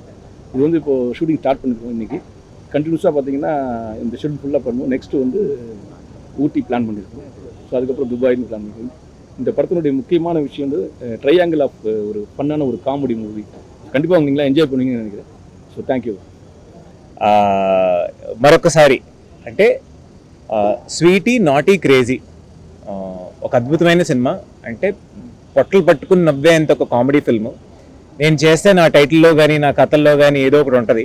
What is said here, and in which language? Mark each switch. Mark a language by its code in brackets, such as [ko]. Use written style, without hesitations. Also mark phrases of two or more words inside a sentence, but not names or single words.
[ta] இது வந்து இப்போது [en] shooting start [ta] பண்ணிருக்கோம் இன்றைக்கி. கண்டினியூஸாக பார்த்தீங்கன்னா இந்த ஷெட்யூல் ஃபுல்லாக பண்ணுவோம். நெக்ஸ்ட்டு வந்து ஊட்டி பிளான் பண்ணியிருக்கோம். ஸோ அதுக்கப்புறம் துபாய்னு பிளான் பண்ணியிருக்கோம். இந்த படத்தினுடைய முக்கியமான விஷயம் வந்து [en] triangle of [ta] ஒரு ஃபன்னான ஒரு காமெடி மூவி. கண்டிப்பாக நீங்களாம் என்ஜாய் பண்ணுவீங்கன்னு நினைக்கிறேன். [en] So thank you. [te] మరొకసారి అంటే స్వీటీ నాటీ క్రేజీ ఒక అద్భుతమైన సినిమా. అంటే పొట్టలు పట్టుకుని నవ్వేంత ఒక [en] comedy film. [te] నేను చేస్తే నా టైటిల్లో కానీ నా కథల్లో కానీ ఏదో ఒకటి ఉంటుంది.